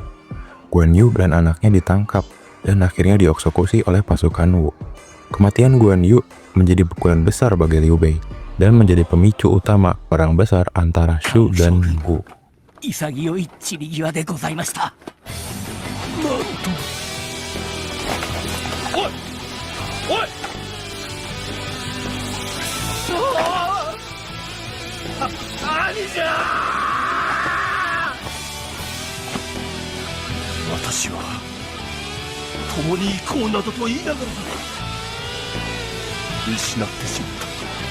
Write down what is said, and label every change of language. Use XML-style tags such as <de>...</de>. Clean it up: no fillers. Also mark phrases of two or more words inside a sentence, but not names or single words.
<id>Guan Yu dan anaknya ditangkap dan akhirnya dieksekusi oleh pasukan Wu. Kematian Guan Yu menjadi pukulan besar bagi Liu Bei dan menjadi pemicu utama perang besar antara Shu dan Wu.</id> <ja>潔い散り際でございました。なんと。おいおい兄じゃ。私は共に行こうなどと言いながら失ってしまった。</ja>